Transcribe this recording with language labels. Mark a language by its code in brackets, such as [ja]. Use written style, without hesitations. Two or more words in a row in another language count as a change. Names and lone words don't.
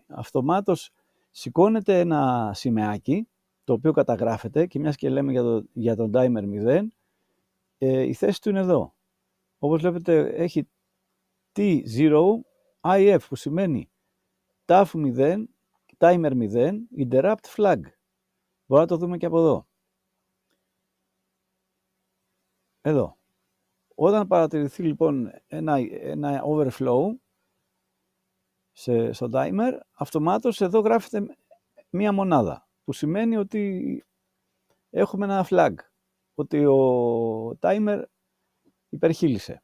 [el] Αυτομάτως σηκώνεται ένα σημαίακι, το οποίο καταγράφεται, και μιας και λέμε για τον timer 0, η θέση του είναι εδώ. Όπως βλέπετε έχει T0 IF, που σημαίνει TAF 0, [en] timer 0, interrupt flag. [el] Μπορούμε να το δούμε και από εδώ. Εδώ. Όταν παρατηρηθεί λοιπόν ένα overflow στο timer, αυτομάτως εδώ γράφεται μία μονάδα, που σημαίνει ότι έχουμε ένα flag, ότι ο timer υπερχείλησε.